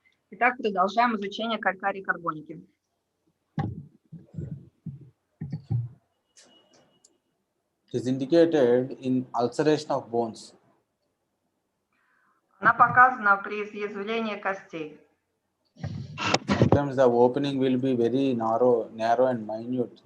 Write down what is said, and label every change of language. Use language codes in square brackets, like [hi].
[ru] Итак, продолжаем изучение калькарий карбоники. [en] It is indicated in ulceration of bones. [ru] Она показана при изъязвлении костей. [en] Sometimes the opening will be very narrow and minute.